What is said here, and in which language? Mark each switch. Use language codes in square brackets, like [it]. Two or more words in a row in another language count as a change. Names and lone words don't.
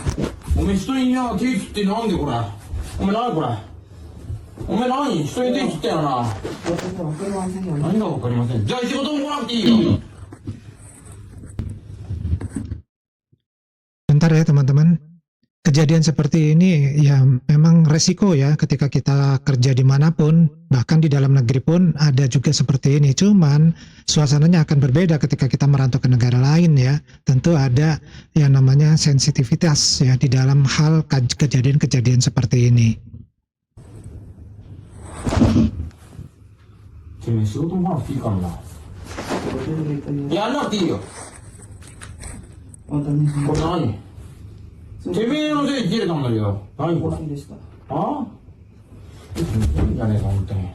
[ja] お前人にな、手切ってなんでこれ。お前何これ。お前何人に手切ったよな。何がわかりません。じゃあ仕事も来なくていいよ。 [id] Bentar ya teman-teman. Kejadian seperti ini ya memang resiko ya ketika kita kerja dimanapun, bahkan di dalam negeri pun ada juga seperti ini. Cuman suasananya akan berbeda ketika kita merantau ke negara lain ya. Tentu ada yang namanya sensitivitas ya di dalam hal kejadian-kejadian seperti ini. [ja] てめえ仕事も来なくていいからな。やんなくていいよ。これ何てめえの手に切れたんだけど。何これ。ああいいんじゃねえか、本当に。